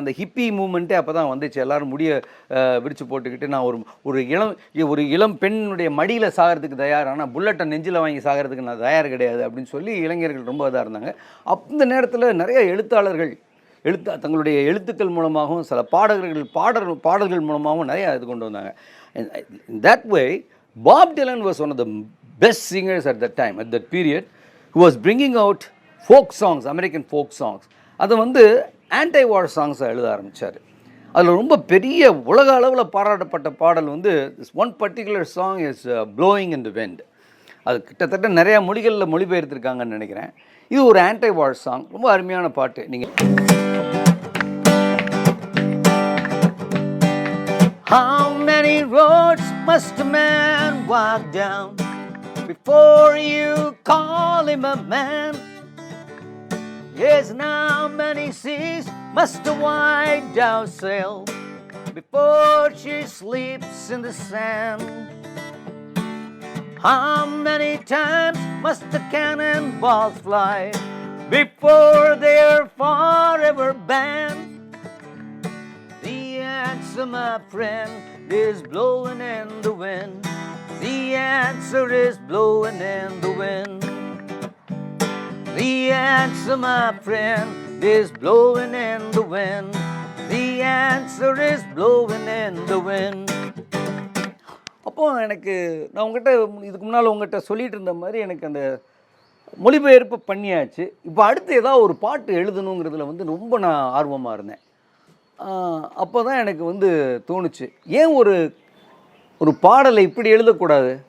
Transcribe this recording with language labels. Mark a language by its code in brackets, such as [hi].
[ta] அந்த ஹிப்பி மூமெண்ட்டே அப்போ தான் வந்துச்சு. எல்லோரும் முடிய விரித்து போட்டுக்கிட்டு நான் ஒரு இளம் பெண்ணுடைய மடியில் சாகிறதுக்கு தயார், ஆனால் புல்லட்டை நெஞ்சில் வாங்கி சாகிறதுக்கு நான் தயார் கிடையாது அப்படின்னு சொல்லி இளைஞர்கள் ரொம்ப இதாக இருந்தாங்க. அந்த நேரத்தில் நிறைய எழுத்தாளர்கள் தங்களுடைய எழுத்துக்கள் மூலமாகவும் சில பாடல்கள் மூலமாகவும் நிறையா இது கொண்டு வந்தாங்க. [en] In that way, Bob Dylan was one of the best singers at that time, at that period, who was bringing out folk songs, American folk songs. [ta] அதை வந்து ஆன்டி வார் சாங்ஸை எழுத ஆரம்பித்தார். அதில் ரொம்ப பெரிய உலக அளவில் பாராட்டப்பட்ட பாடல் வந்து [en] One particular song is blowing in the wind. [ta] அது கிட்டத்தட்ட நிறையா மொழிகளில் மொழிபெயர்த்திருக்காங்கன்னு நினைக்கிறேன். இது ஒரு ஆன்டி வார் சாங், ரொம்ப அருமையான பாட்டு. நீங்கள் [en] How many roads must a man walk down before you call him a man? Yes, and how many seas must a white dove sail before she sleeps in the sand? How many times must the cannonballs fly before they're forever banned? The answer, my friend, is blowing in the wind. The answer is blowing in the wind. The answer, my friend, is blowing in the wind. The answer is blowing in the wind. [ta] அப்போது எனக்கு நான் இதுக்கு முன்னால் உங்கள்கிட்ட சொல்லிகிட்டு இருந்த மாதிரி எனக்கு அந்த மொழிபெயர்ப்பு பண்ணியாச்சு. இப்போ அடுத்து ஏதாவது ஒரு பாட்டு எழுதணுங்கிறதுல வந்து ரொம்ப நான் ஆர்வமாக இருந்தேன். அப்போ தான் எனக்கு வந்து தோணுச்சு, ஏன் ஒரு பாடலை இப்படி எழுதக்கூடாது.